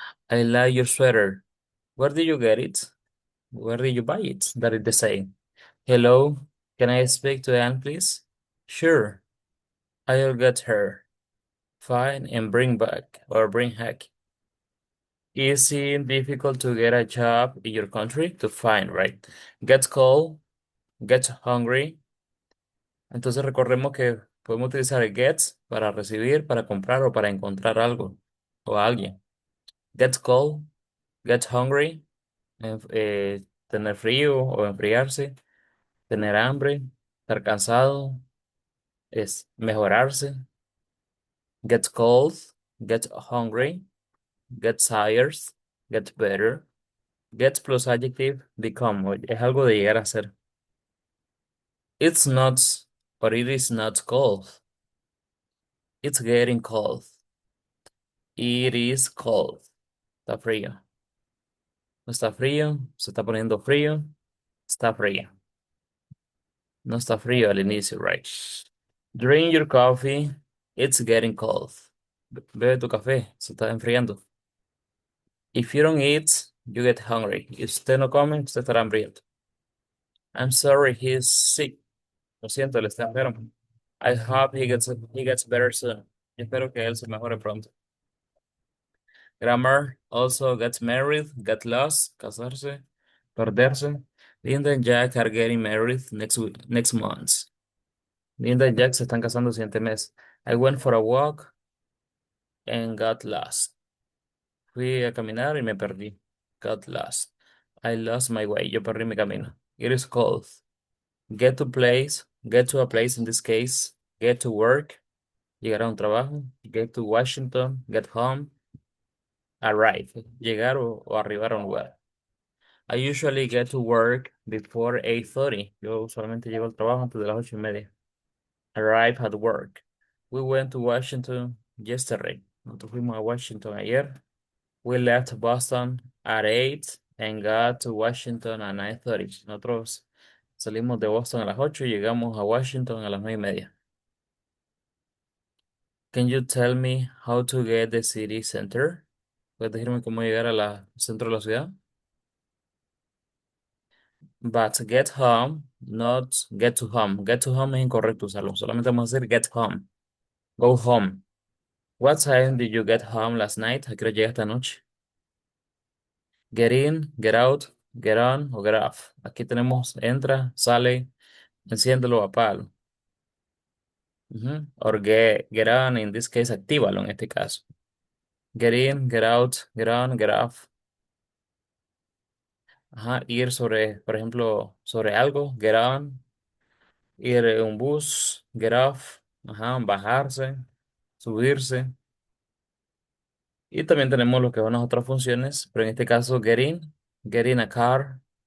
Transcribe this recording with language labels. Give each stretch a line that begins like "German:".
English: I like your sweater. Where did you get it? Where did you buy it? That is the same. Hello, can I speak to Anne, please? Sure, I'll get her. Fine, and bring back or bring back. Is it difficult to get a job in your country? To find, right? Get cold, get hungry.
Spanish: Entonces recordemos que podemos utilizar el gets para recibir, para comprar o para encontrar algo o a alguien.
English: Get cold, get hungry,
Spanish: tener frío o enfriarse, tener hambre, estar cansado, es mejorarse.
English: Get cold, get hungry, get tired, get better. Get plus adjective, become.
Spanish: Es algo de llegar a ser.
English: It's not, but it is not cold. It's getting cold. It is cold.
Spanish: Está frío. No está frío, se está poniendo frío, está frío. No está frío al inicio, right?
English: Drink your coffee, it's getting cold.
Spanish: Bebe tu café, se está enfriando.
English: If you don't eat, you get hungry.
Spanish: Si usted no come, usted estará hambriento.
English: I'm sorry, he's sick.
Spanish: Lo siento, él está enfermo.
English: I hope he gets better soon.
Spanish: Yo espero que él se mejore pronto.
English: Grammar also gets married, get lost,
Spanish: casarse, perderse.
English: Linda and Jack are getting married next month.
Spanish: Linda y Jack se están casando el siguiente mes.
English: I went for a walk and got lost.
Spanish: Fui a caminar y me perdí.
English: Got lost. I lost my way.
Spanish: Yo perdí mi camino.
English: It is cold. Get to a place in this case. Get to work.
Spanish: Llegar a un trabajo.
English: Get to Washington. Get home. Arrive.
Spanish: Llegar o arribar a un lugar.
English: I usually get to work before 8:30.
Spanish: Yo usualmente llego al trabajo antes de las 8:30.
English: Arrive at work. We went to Washington yesterday.
Spanish: Nosotros fuimos a Washington ayer.
English: We left Boston at 8 and got to Washington at 9:30.
Spanish: Nosotros salimos de Boston a las 8 y llegamos a Washington a las 9:30.
English: Can you tell me how to get the city center?
Spanish: ¿Puedes decirme cómo llegar a la centro de la ciudad?
English: But get home, not get to home. Get to home
Spanish: es incorrecto usarlo. Solamente vamos a decir
English: get home. Go home. What time did you get home last night?
Spanish: ¿A qué hora llegaste anoche?
English: Get in, get out, get on o get off.
Spanish: Aquí tenemos entra, sale, enciéndelo, apágalo.
English: Or get on, in this case,
Spanish: actívalo en este caso.
English: Get in, get out, get on, get off.
Spanish: Ajá, ir sobre, por ejemplo, sobre algo, get on. Ir en un bus, get off. Ajá, bajarse, subirse. Y también tenemos lo que son las otras funciones, pero en este caso,
English: get in a car,